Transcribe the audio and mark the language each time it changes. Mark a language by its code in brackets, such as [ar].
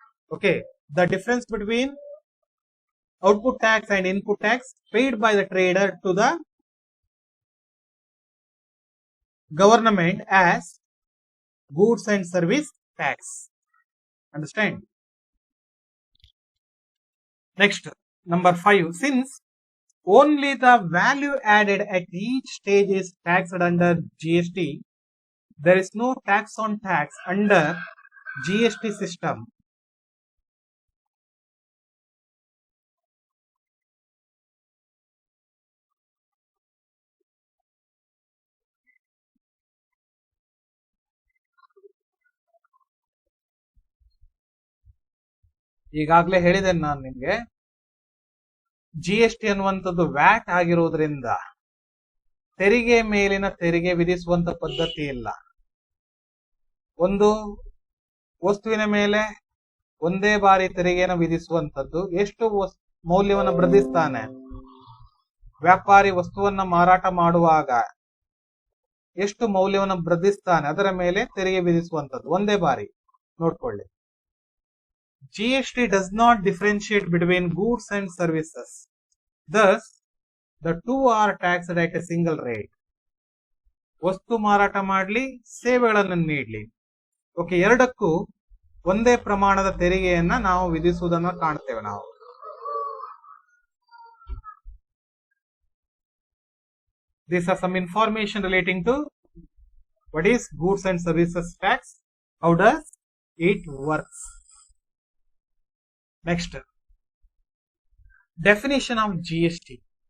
[en] Okay, the difference between output tax and input tax paid by the trader to the government as goods and service tax. Understand? Next, number 5, since only the value added at each stage is taxed under GST, there is no tax on tax under GST system. [kn] ಈಗಾಗಲೇ ಹೇಳಿದ್ದೇನೆ ನಾನು ನಿಮ್ಗೆ, GST ಅನ್ನುವಂಥದ್ದು watt ಆಗಿರೋದ್ರಿಂದ ತೆರಿಗೆ ಮೇಲಿನ ತೆರಿಗೆ ವಿಧಿಸುವಂತ ಪದ್ಧತಿ ಇಲ್ಲ. ಒಂದು ವಸ್ತುವಿನ ಮೇಲೆ ಒಂದೇ ಬಾರಿ ತೆರಿಗೆಯನ್ನು ವಿಧಿಸುವಂತದ್ದು. ಎಷ್ಟು ಮೌಲ್ಯವನ್ನು ವೃದ್ಧಿಸ್ತಾನೆ? ವ್ಯಾಪಾರಿ ವಸ್ತುವನ್ನ ಮಾರಾಟ ಮಾಡುವಾಗ ಎಷ್ಟು ಮೌಲ್ಯವನ್ನು ವೃದ್ಧಿಸ್ತಾನೆ ಅದರ ಮೇಲೆ ತೆರಿಗೆ ವಿಧಿಸುವಂತದ್ದು ಒಂದೇ ಬಾರಿ. ನೋಡ್ಕೊಳ್ಳಿ, [en] GST does not differentiate between goods and services. Thus, the two are taxed at a single rate. [kn] ವಸ್ತು ಮಾರಾಟ ಮಾಡಲಿ, ಸೇವೆಗಳನ್ನು ನೀಡಲಿ, ಓಕೆ, ಎರಡಕ್ಕೂ ಒಂದೇ ಪ್ರಮಾಣದ ತೆರಿಗೆಯನ್ನ ನಾವು ವಿಧಿಸುವುದನ್ನು ಕಾಣ್ತೇವೆ ನಾವು. [en] These are some information relating to what is goods and services tax. How does it works? Next, definition of GST.